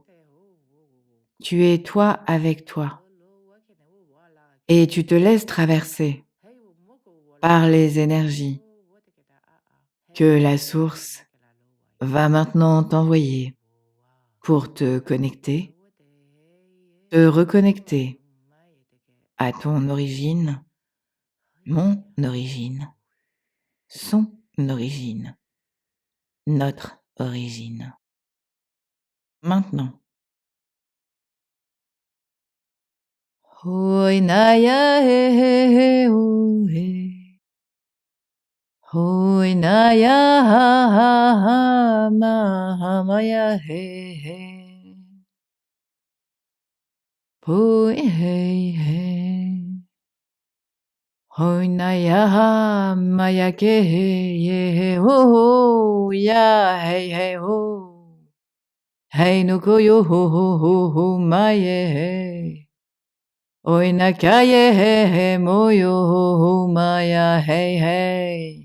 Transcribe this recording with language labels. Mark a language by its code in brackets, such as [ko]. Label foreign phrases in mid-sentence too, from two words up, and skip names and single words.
[fr] Tu es toi avec toi et tu te laisses traverser par les énergies que la source va maintenant t'envoyer pour te connecter, te reconnecter à ton origine, mon origine, son origine, notre origine. Maintenant. Hoi naya he he he ho he. Hoi naya ha ha ha ma ha maya he he. Poi hey hey. Hoi naya ha maya ke he ye he ho ho ya hey hey ho. Hey no ko yo ho ho ho ho ma ye hey. Oi na ka ye he he mo yo ho ho ma ya hey hey.